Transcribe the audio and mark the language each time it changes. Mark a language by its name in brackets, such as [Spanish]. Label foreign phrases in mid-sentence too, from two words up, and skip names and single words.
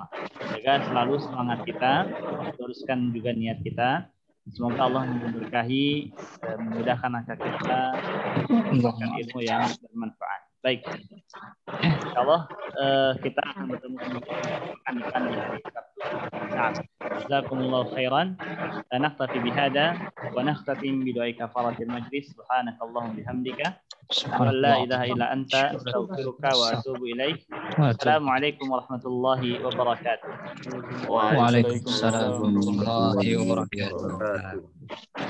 [Indonesian] Jaga selalu semangat kita, teruskan juga niat kita. Semoga Allah memberkahi, memudahkan langkah kita, mendapatkan ilmu yang bermanfaat. Baik, insyaallah kita akan bertemu pekan depan di hari Sabtu. [Arabic] جزاكم الله خيرا. نكتفي بهذا ونختتم بدعاء كفارة المجلس. سبحانك اللهم وبحمدك أشهد أن لا إله إلا أنت أستغفرك وأتوب إليك. السلام عليكم ورحمة الله وبركاته. وعليكم السلام ورحمة الله وبركاته.